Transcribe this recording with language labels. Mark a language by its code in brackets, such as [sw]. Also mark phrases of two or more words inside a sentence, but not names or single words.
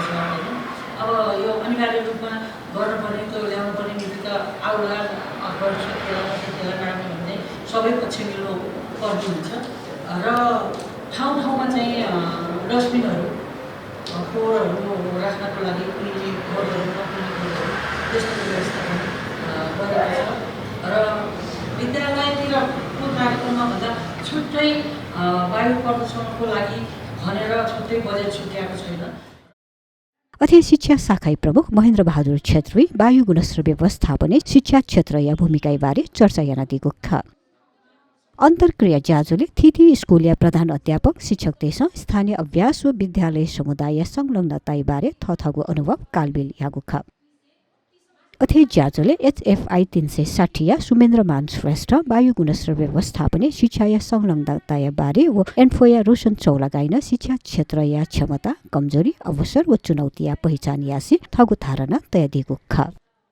[ne] छ होइन अब यो अनिवार्य रूपमा गर्नुपर्ने त्यो ल्याउनुपर्ने नीति त आउला गर्न सकिएला नसकिएला नराम्रो भन्ने सबै पक्ष मिल्नु पर्ने हुन्छ र ठाउँ ठाउँमा चाहिँ डस्टबिनहरू फोहोरहरू राख्नको लागि कुनै बोर्डहरू नकुनै बोर्डहरू त्यस्तो व्यवस्था पनि गरेको छ र विद्यालयतिरको कार्यक्रममा भन्दा छुट्टै वायु प्रदूषणको लागि भनेर छुट्टै बजेट छुट्याएको छैन। [new] अथे शिक्षा शाखा प्रमुख महेन्द्र बहादुर छेत्री वायु गुणस्तर व्यवस्थापन शिक्षा क्षेत्र या भूमिका बारे चर्चा याना दिएको ख अन्तर्क्रिया ज्याजोले थिथि स्कुलिया प्रधान अध्यापक शिक्षक देश स्थानीय अभ्यास व विद्यालय समुदाय संलग्नता बारे थथगु अनुभव कालबिल यागु ख अथे ज्याजोले एचएफआई 360 या सुमेन्द्रमान श्रेष्ठ वायु गुणस्तर व्यवस्थापन शिक्षा या संलग्नता बारे व एन्फोया रोशन चौलागाइन शिक्षा क्षेत्र या क्षमता कमजोरी अवसर व चुनौती या पहिचान यासी थगु धारणा तय दिएको ख